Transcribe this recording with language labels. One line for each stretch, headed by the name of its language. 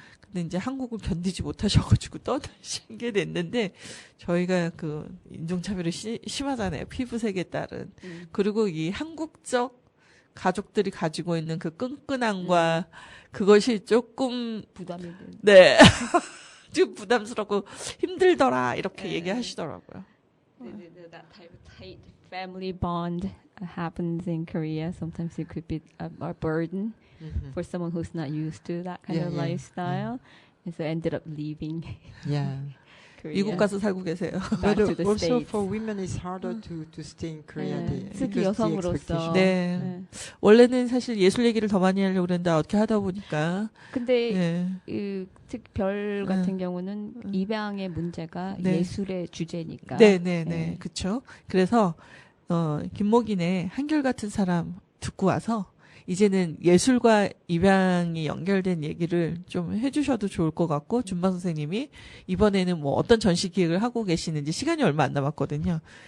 Korean: 근데 이제 한국을 견디지 못하셔가지고 떠나신 게 됐는데 저희가 그 인종차별이 심하잖아요. 피부색에 따른. 그리고 이 한국적 가족들이 가지고 있는 그 끈끈함과 그것이 조금 부담이 돼. 네. 좀 부담스럽고 힘들더라 이렇게 얘기하시더라고요.
English: That type of tight family bond happens in Korea. Sometimes it could be a burden for someone who's not used to that kind of lifestyle, and so ended up leaving Yeah. Korea.
Korean: 미국 가서 살고 계세요.
English: Back But to the also States. for women, it's harder to stay in Korea.
Korean: 특히
English: because the
Korean: 여성으로서.
English: expectation.
Korean: 네. 원래는 사실 예술 얘기를 더 많이 하려고 그랬는데 어떻게 하다 보니까. 근데 네. 특히 별 같은 경우는 입양의 문제가 네. 예술의 주제니까. 네네네. 그쵸. 그래서, 김목인의 한결같은 사람 듣고 와서 이제는 예술과 입양이 연결된 얘기를 좀 해주셔도 좋을 것 같고 준방 선생님이 이번에는 뭐 어떤 전시 기획을 하고 계시는지 시간이 얼마 안 남았거든요.